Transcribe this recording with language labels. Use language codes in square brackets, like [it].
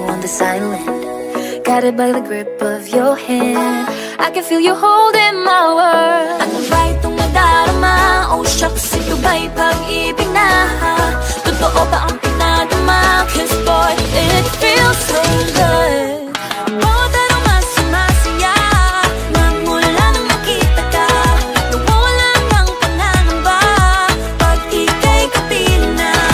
[en] silent, guided by the grip of your hand. I can feel you holding my world. [tl] Ano ba itong nadarama? Oh shucks, ito ba'y pag-ibig na? Totoo ba ang pinadama? [en] 'Cause boy, it feels so good. [tl] Bawat aroma sumasaya, magmula nang makita ka. Nawawala ng pangangamba pag ika'y kapiling na.